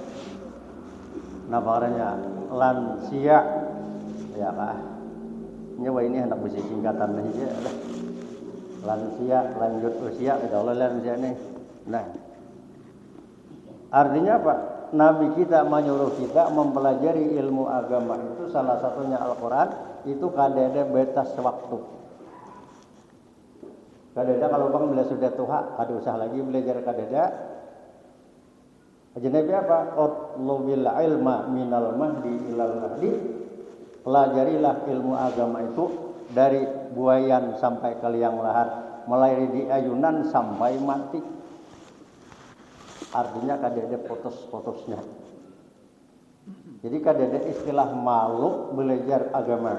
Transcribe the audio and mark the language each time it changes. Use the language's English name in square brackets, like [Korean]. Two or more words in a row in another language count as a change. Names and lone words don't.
[Banjar] Namanya lansia, ya kah? Nyawa ini hendak besi singkatan aja. Lansia, lanjut usia, kita oleh lansia nih. [Indonesian] Nah, artinya apa? [Banjar] Nabi kita menyuruh kita mempelajari ilmu agama itu, salah satunya Al-Quran, itu kadada batas waktu. Kadada kalau bang bila sudah tua, kada usah lagi belajar kadada. [Indonesian] Jadi apa? [Arabic] اطلبوا العلم من المهد إلى المهد. [Indonesian] Pelajarilah ilmu agama itu dari buayan sampai ke liang lahat, mulai di ayunan sampai mati. [Banjar] Artinya kadada putus-putusnya. Jadi kadada istilah malu belajar agama.